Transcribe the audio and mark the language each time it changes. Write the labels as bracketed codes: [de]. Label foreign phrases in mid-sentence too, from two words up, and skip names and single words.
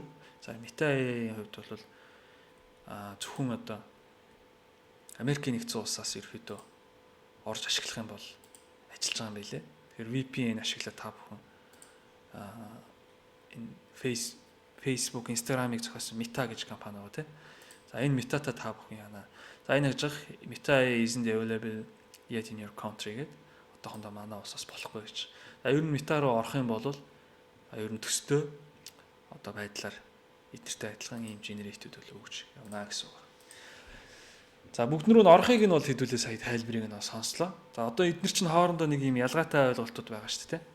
[mn] За Meta AI-ийн хувьд бол зөвхөн одоо Америкийн нэгдсэн улсаас ерөөдөө орж ашиглах юм бол ажиллаж байгаа юм билэ. Тэгэхээр VPN ашиглаад та бүхэн энэ Facebook, Instagram-ыг зохиосон Meta гэж компани байгаа тийм. За энэ Meta-та та бүхэн яана. За энэ гэж [en] Meta isn't available yet in your country [mn] гэдэг. Одоохондоо манай улсаас болохгүй гэж. За ер нь Meta руу орох юм бол ер нь төстэй одоо байдлаар эдгэртэй адилхан ийм генеративд бол өгч явна гэсэн үг. За бүгд рүү орохыг нь бол хэдүүлээ сая тайлбарыг нь сонслоо. За одоо эдгээр чинь хоорондоо нэг ийм ялгаатай ойлголтууд байгаа шүү дээ.